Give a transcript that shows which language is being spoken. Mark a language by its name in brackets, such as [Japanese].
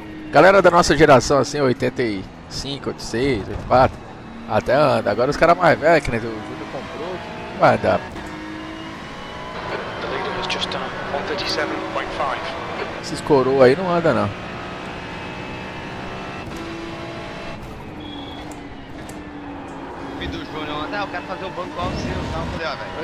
[Portuguese] Galera da nossa geração, assim, 85, 86, 84, até anda. Agora os caras mais velhos, que nem o Júnior comprou, não vai andar. [English] The leader has just done 137.5. [Portuguese] Esses coroa aí não anda, não. O filho do Júnior ontem, eu quero fazer um banco igual o seu, tá? Eu falei, ó, velho.